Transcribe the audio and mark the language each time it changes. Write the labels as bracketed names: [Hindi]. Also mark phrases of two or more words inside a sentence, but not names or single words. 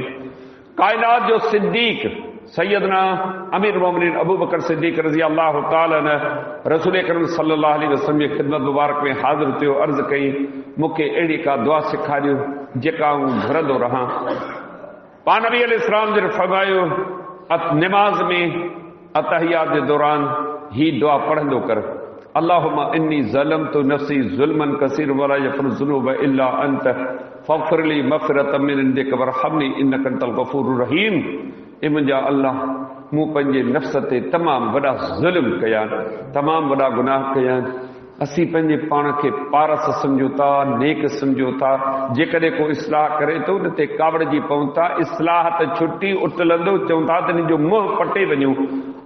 [Sindhi] काइनात जो सिद्दीक़ सैयदना अमीर मोमिनीन अबू बकर सिद्दीक़ [Arabic] رضي الله تعالى عنه [Sindhi] रसूल अकरम [Arabic] صلى الله عليه وسلم [Sindhi] जी ख़िदमत मुबारक में हाज़िर थियो। अर्ज़ कई मूंखे अहिड़ी का दुआ सेखारियो जेका आऊं घुरंदो रहां। पाण नबी अलैहिस्सलाम जन फरमायो नमाज में अतहियात जे दौरान ही दुआ पढ़ंदो कर, [Arabic] اللهم إني ظلمت نفسي ظلما كثيرا ولا يغفر الذنوب إلا أنت فاغفر لي مغفرة من عندك وارحمني إنك أنت الغفور الرحيم. [Sindhi] ए मुंहिंजा अल्लाह, मूं पंहिंजे नफ़्स ते तमामु वॾा ज़ुल्म कया आहिनि, तमामु वॾा गुनाह कया आहिनि। असीं पंहिंजे पाण खे पारस सम्झूं था, नेक सम्झूं था। जेकॾहिं को इस्लाह करे थो उन ते कावड़ जी पऊं था। इस्लाह त छुटी उटलंदो चऊं था त इन जो मुंहुं पटे वञूं।